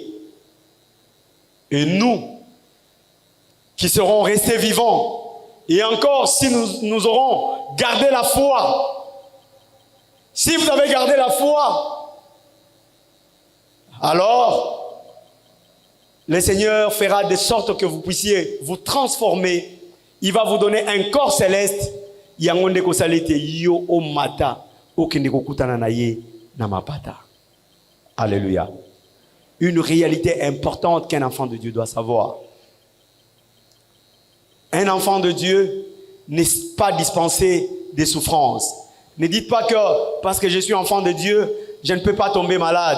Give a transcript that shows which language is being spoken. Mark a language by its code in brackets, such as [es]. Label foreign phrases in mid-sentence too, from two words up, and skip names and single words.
[fr] Et nous, qui serons restés vivants, et encore si nous aurons gardé la foi, si vous avez gardé la foi, alors le Seigneur fera de sorte que vous puissiez vous transformer. Il va vous donner un corps céleste. [ln] Yangonde ko salete yo o mata okende ko kutana na ye na mapata. [fr] Alléluia. Une réalité importante qu'un enfant de Dieu doit savoir. Un enfant de Dieu n'est pas dispensé des souffrances. Ne dites pas que parce que je suis enfant de Dieu, je ne peux pas tomber malade.